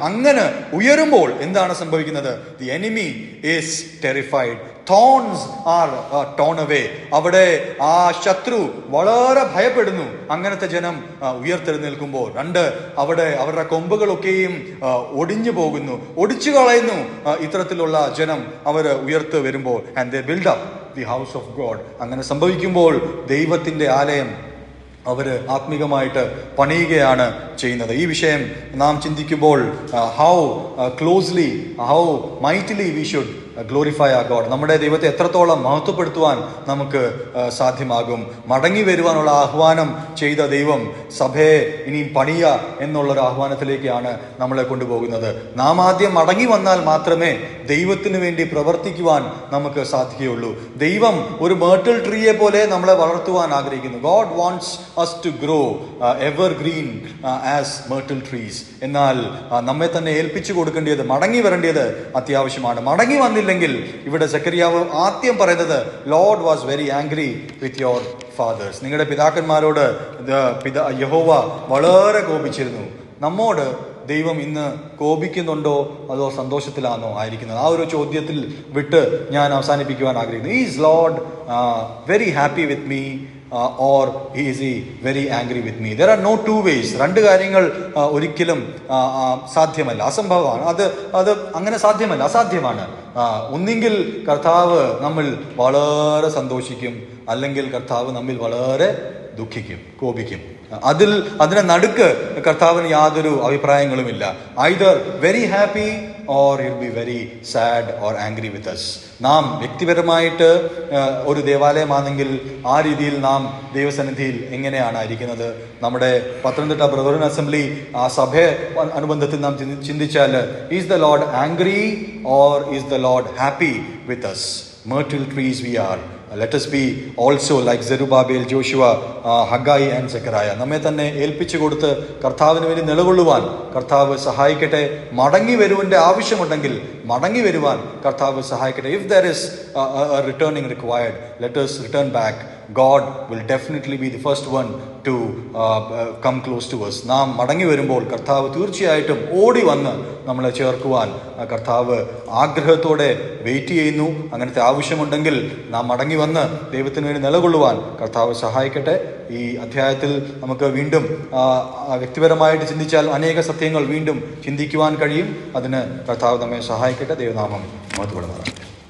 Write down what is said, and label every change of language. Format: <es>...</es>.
<ml>അങ്ങനെ ഉയരുമ്പോൾ എന്താണ് സംഭവിക്കുന്നത്?</ml> <en>The enemy is terrified. Thorns are torn away.</en> <ml>അവിടെ ആ ശത്രു വളരെ ഭയപ്പെടുന്നു. അങ്ങനത്തെ ജനം ഉയർത്തെഴുന്നേൽക്കുമ്പോൾ അവിടെ അവരുടെ കൊമ്പുകളൊക്കെയും ഒടിഞ്ഞു പോകുന്നു, ഒടിച്ചു കളയുന്നു. ഇത്തരത്തിലുള്ള ജനം അവർ ഉയർത്ത് വരുമ്പോൾ</ml> <en>and they build up the house of God.</en> <ml>അങ്ങനെ സംഭവിക്കുമ്പോൾ ദൈവത്തിൻ്റെ ആലയം അവർ ആത്മീകമായിട്ട് പണിയുകയാണ് ചെയ്യുന്നത്. ഈ വിഷയം നാം ചിന്തിക്കുമ്പോൾ</ml> <en>How closely, how mightily we should glorify ആ God.</en> <ml>നമ്മുടെ ദൈവത്തെ എത്രത്തോളം മഹത്വപ്പെടുത്തുവാൻ നമുക്ക് സാധ്യമാകും. മടങ്ങി വരുവാനുള്ള ആഹ്വാനം ചെയ്ത ദൈവം സഭയെ ഇനിയും പണിയ എന്നുള്ളൊരു ആഹ്വാനത്തിലേക്കാണ് നമ്മളെ കൊണ്ടുപോകുന്നത്. നാം ആദ്യം മടങ്ങി വന്നാൽ മാത്രമേ ദൈവത്തിന് വേണ്ടി പ്രവർത്തിക്കുവാൻ നമുക്ക് സാധിക്കുകയുള്ളൂ. ദൈവം ഒരു മേർട്ടിൽ ട്രീയെ പോലെ നമ്മളെ വളർത്തുവാൻ ആഗ്രഹിക്കുന്നു.</ml> <en>God wants us to grow evergreen as myrtle trees.</en> <ml>എന്നാൽ നമ്മെ തന്നെ ഏൽപ്പിച്ചു കൊടുക്കേണ്ടത്, മടങ്ങി വരേണ്ടത് അത്യാവശ്യമാണ്. മടങ്ങി വന്നില്ലെങ്കിൽ ഇവിടെ സക്കറിയാവ് ആദ്യം പറയുന്നത്</ml> <en>Lord was very angry with your fathers.</en> <ml>നിങ്ങളുടെ പിതാക്കന്മാരോട് യഹോവ വളരെ കോപിച്ചിരുന്നു. നമ്മോട് ദൈവം ഇന്ന് കോപിക്കുന്നുണ്ടോ അതോ സന്തോഷത്തിലാണോ ആയിരിക്കുന്നത്? ആ ഒരു ചോദ്യത്തിൽ വിട്ട് ഞാൻ അവസാനിപ്പിക്കുവാൻ ആഗ്രഹിക്കുന്നു.</ml> <en>Is Lord very happy with me or is he very angry with me? There are no two ways.</en> <ml>രണ്ട് കാര്യങ്ങൾ ഒരിക്കലും സാധ്യമല്ല, അസംഭവമാണ്. അത് അങ്ങനെ സാധ്യമല്ല, അസാധ്യമാണ്. ഒന്നെങ്കിൽ കർത്താവ് നമ്മൾ വളരെ സന്തോഷിക്കും, അല്ലെങ്കിൽ കർത്താവ് നമ്മിൽ വളരെ ദുഃഖിക്കും, കോപിക്കും. അതിനെ നടുക്ക് കർത്താവിന് യാതൊരു അഭിപ്രായങ്ങളുമില്ല.</ml> <en>either very happy or he'll be very sad or angry with us.</en> <ml>നാം വ്യക്തിപരമായിട്ട് ഒരു ദേവാലയമാണെങ്കിൽ ആ രീതിയിൽ നാം ദൈവസന്നിധിയിൽ എങ്ങനെയാണ് ഇരിക്കുന്നത്? നമ്മുടെ പത്തനംതിട്ട ബ്രദറൻ അസംബ്ലി ആ സഭയെ അനുബന്ധത്തിൽ നാം ചിന്തിച്ചാൽ</ml> <en>Is the Lord angry or is the Lord happy with us? Myrtle trees we are. Let us be also like Zerubbabel, Joshua, Haggai and Zechariah.</en> <ml>നമ്മെ തന്നെ ഏൽപ്പിച്ചു കൊടുത്ത് കർത്താവിന് വേണ്ടി നിലകൊള്ളുവാൻ കർത്താവ് സഹായിക്കട്ടെ. മടങ്ങി വരുവാൻ്റെ ആവശ്യമുണ്ടെങ്കിൽ മടങ്ങി വരുവാൻ കർത്താവ് സഹായിക്കട്ടെ.</ml> <en>If there is a returning required, let us return back. God will definitely be the first one to come close to us.</en> <ml>നാം മടങ്ങി വരുമ്പോൾ കർത്താവ് തീർച്ചയായിട്ടും ഓടി വന്ന് നമ്മളെ ചേർക്കുവാൻ കർത്താവ് ആഗ്രഹത്തോടെ വെയിറ്റ് ചെയ്യുന്നു. അങ്ങനത്തെ ആവശ്യമുണ്ടെങ്കിൽ നാം മടങ്ങി വന്ന് ദൈവത്തിന് വേണ്ടി നിലകൊള്ളുവാൻ കർത്താവ് സഹായിക്കട്ടെ. ഈ അധ്യായത്തിൽ നമുക്ക് വീണ്ടും വ്യക്തിപരമായിട്ട് ചിന്തിച്ചാൽ അനേക സത്യങ്ങൾ വീണ്ടും ചിന്തിക്കുവാൻ കഴിയും. അതിന് കർത്താവ് നമ്മെ സഹായിക്കട്ടെ. ദൈവനാമം മഹത്വപ്പെടുന്നതാണ്.</ml>